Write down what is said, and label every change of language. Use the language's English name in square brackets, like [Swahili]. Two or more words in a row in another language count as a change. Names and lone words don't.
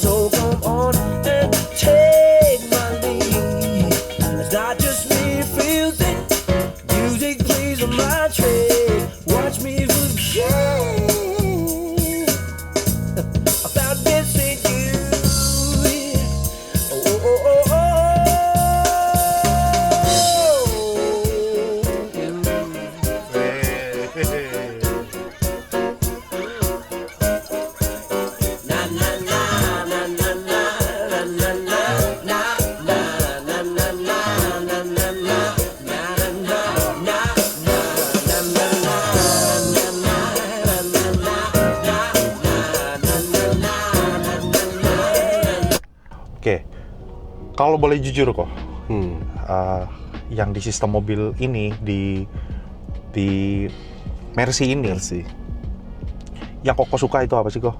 [English] So come on and take my lead. It's not just me who feels it. Music plays on my trick. Watch me forget about missing you. Oh, oh, oh, oh, oh. Na na na na na na na na na na na na na na na [Indonesian] Oke, kalau boleh jujur kok, yang di sistem mobil ini di Mercy ini, yang Koko suka itu apa sih kok?